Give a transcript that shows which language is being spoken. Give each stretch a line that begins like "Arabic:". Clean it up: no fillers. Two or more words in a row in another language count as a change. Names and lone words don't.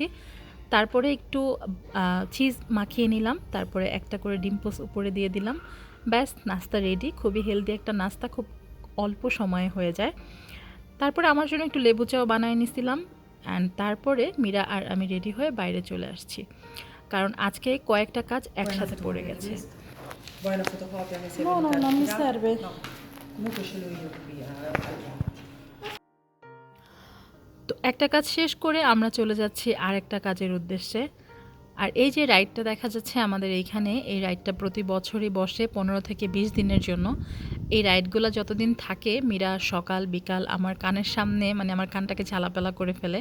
Bangla: তারপরে একটু চিজ মাখিয়ে নিলাম, তারপরে একটা করে ডিম পোস্ট উপরে দিয়ে দিলাম। ব্যাস, নাস্তা রেডি। খুবই হেলদি একটা নাস্তা, খুব অল্প সময়ে হয়ে যায়। তারপরে আমার জন্য একটু লেবু চাও বানিয়ে নিছিলাম। অ্যান্ড তারপরে মীরা আর আমি রেডি হয়ে বাইরে চলে আসছি, কারণ আজকে কয়েকটা কাজ একসাথে পড়ে গেছে।
Italian: Vuoi la fotocopia che sei No, no, venuta a non mi tirare? serve. No. Comunque ce l'ho io qui.
Bangla: তো একটা কাজ শেষ করে আমরা চলে যাচ্ছি আরেকটা কাজের উদ্দেশ্যে। আর এই যে রাইডটা দেখা যাচ্ছে আমাদের এইখানে, এই রাইডটা প্রতি বছরই বসে 15 থেকে 20 দিনের জন্য। এই রাইডগুলো যতদিন থাকে মীরা সকাল বিকাল আমার কানের সামনে, মানে আমার কানটাকে ঝালাপালা করে ফেলে।